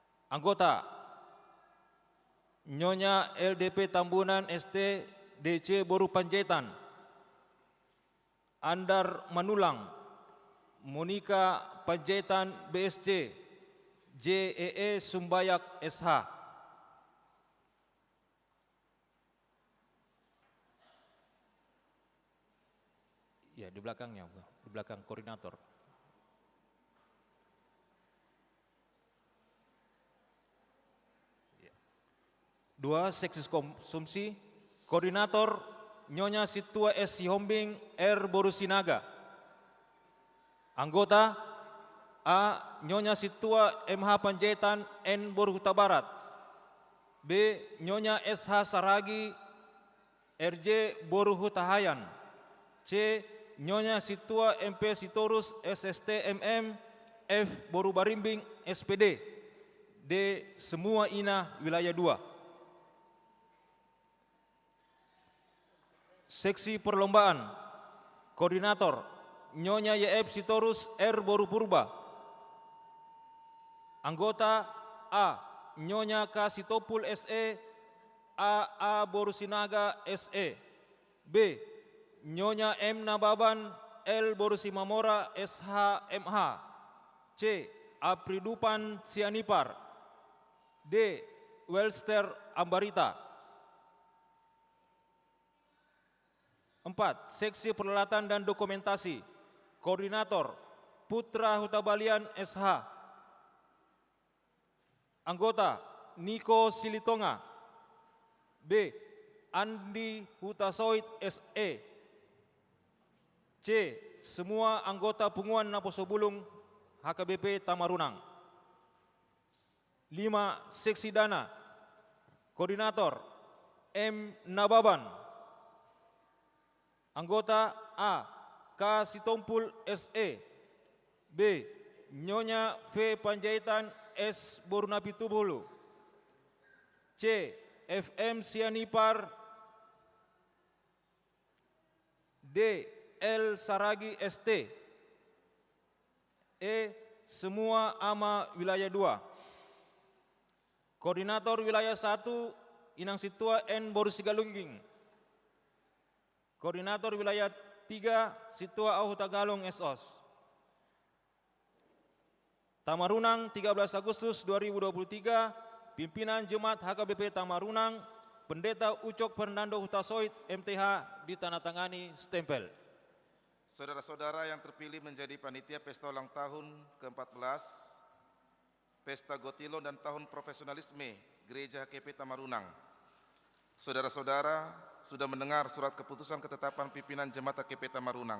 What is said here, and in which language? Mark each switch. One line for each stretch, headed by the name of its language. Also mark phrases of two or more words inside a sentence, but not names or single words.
Indonesian: Anggota Nyonya LDP Tambunan ST DC Boru Panjaitan, Andar Manulang, Monika Panjaitan BSC, JEE Sumbayak SH. Ya, di belakangnya, di belakang koordinator. Dua, seksi konsumsi, koordinator Nyonya Situa S. Sihombing R. Borusinaga. Anggota A. Nyonya Situa MH Panjaitan N. Boru Huta Barat. B. Nyonya SH Saragi RJ Boru Huta Hayan. C. Nyonya Situa MP Sitorus SST MM F. Boru Barimbing SPD. D. Semua Ina Wilayah 2. Seksi perlombaan, koordinator Nyonya YF Sitorus R. Boru Purba. Anggota A. Nyonya K. Sitopul SE AA Borusinaga SE. B. Nyonya M. Nababan L. Borusimamora SHMH. C. Apridupan Sianipar. D. Welster Ambarita. 4. Seksi peralatan dan dokumentasi, koordinator Putra Hutabalian SH. Anggota Niko Silitonga. B. Andi Hutasoid SE. C. Semua anggota Punguan Naposobulung HKBP Tamarunang. 5. Seksi dana, koordinator M. Nababan. Anggota A. K. Sitompul SE. B. Nyonya V. Panjaitan S. Borunapi Tubulu. C. FM Sianipar. D. L. Saragi ST. E. Semua ama wilayah 2. Koordinator wilayah 1 Inang Situa N. Borusigalungging. Koordinator wilayah 3 Situa Au Tagalong SOS. Tamarunang 13 Agustus 2023, pimpinan Jemaat HKBP Tamarunang, Pendeta Ucok Fernando Hutasoid MTH ditandatangani stempel. Saudara-saudara yang terpilih menjadi panitia pesta ulang tahun ke-14, Pesta Gotilon dan Tahun Profesionalisme Gereja HKBP Tamarunang. Saudara-saudara sudah mendengar surat keputusan ketetapan pimpinan Jemaat HKBP Tamarunang.